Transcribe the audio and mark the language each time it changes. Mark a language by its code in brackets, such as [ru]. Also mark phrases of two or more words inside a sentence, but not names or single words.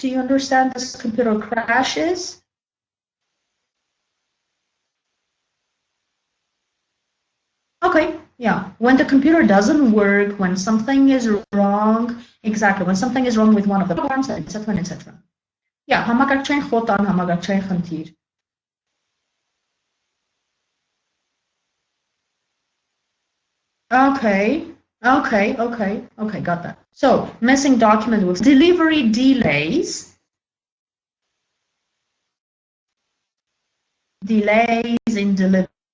[en] Do you understand this computer crashes? Okay, yeah. When the computer doesn't work, when something is wrong, exactly, when something is wrong with one of the programs, etc., etc. Yeah, [hy] համակարգչային խոտան, համակարգչային խնդիր. [en] Okay, got that. So, missing document with delivery delays. Delays in delivery.